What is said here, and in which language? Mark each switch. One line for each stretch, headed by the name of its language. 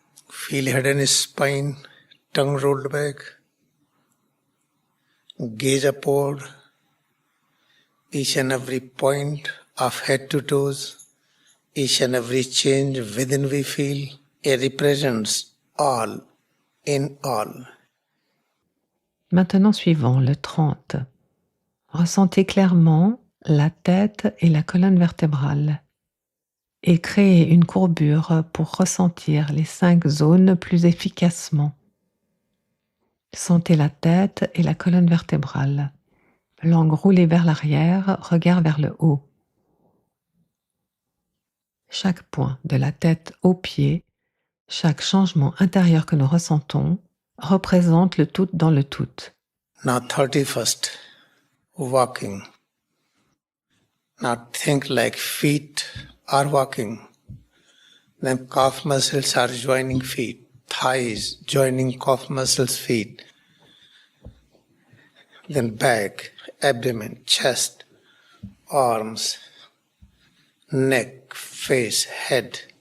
English: Feel head and spine, tongue rolled back, gaze upward, each and every point of head to toes, each and every change within we feel, it represents all in all.
French: Maintenant suivant, le 30. Ressentez clairement la tête et la colonne vertébrale et créez une courbure pour ressentir les 5 zones plus efficacement. Sentez la tête et la colonne vertébrale. Langue roulée vers l'arrière, regard vers le haut. Chaque point de la tête au pied, chaque changement intérieur que nous ressentons, représente le tout dans le tout.
English: Now 31st, walking. Now think like feet are walking. Then calf muscles are joining feet, thighs joining calf muscles, feet. Then back, abdomen, chest, arms, neck, face, head.